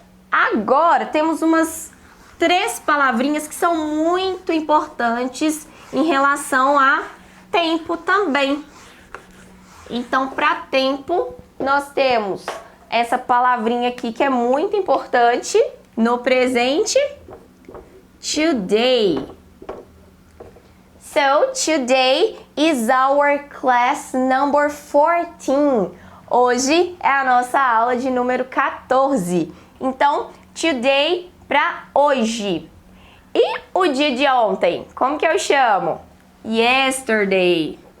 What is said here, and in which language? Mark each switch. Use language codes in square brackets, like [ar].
[pt] Agora temos umas 3 palavrinhas que são muito importantes em relação a tempo também. Então, para tempo, nós temos essa palavrinha aqui que é muito importante no presente: today. [en] So, today is our class number 14. [pt] Hoje é a nossa aula de número 14. Então, today para hoje. E o dia de ontem? Como que eu chamo? Yesterday.